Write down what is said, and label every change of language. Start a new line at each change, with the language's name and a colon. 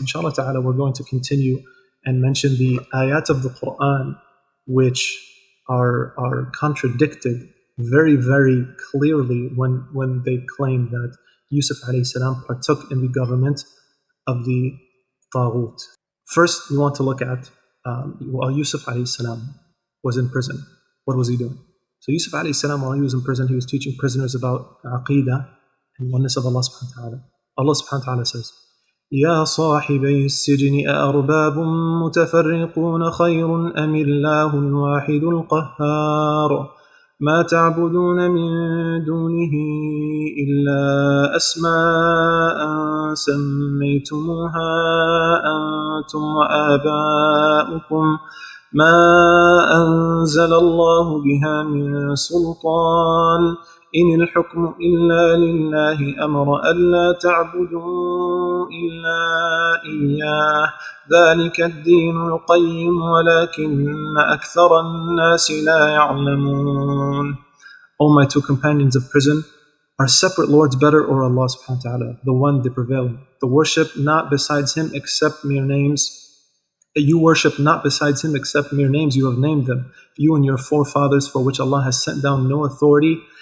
English: Inshallah ta'ala, we're going to continue and mention the ayat of the Quran which are contradicted very, very clearly when they claim that Yusuf alayhi salam partook in the government of the Taghut. First, we want to look at while Yusuf alayhi salam was in prison, what was he doing? So Yusuf alayhi salam, while he was in prison, he was teaching prisoners about aqeedah and oneness of Allah subhanahu wa ta'ala. Allah subhanahu wa ta'ala says,
Arabic: يا صاحبي السجن أأرباب متفرقون خير أم الله الواحد القهار ما تعبدون من دونه إلا أسماء سميتموها أنتم وآباؤكم ما أنزل الله بها من سلطان إن الحكم إلا لله أمر ألا تعبدوا إلا إياه ذلك الدين القيم ولكن أكثر الناس لا يعلمون.
English: O my two companions of prison, are separate lords better or Allah subhanahu wa ta'ala, the one, the prevailing? The worship not besides Him except mere names. You worship not besides Him except mere names, you have named them, you and your forefathers, for which Allah has sent down no authority.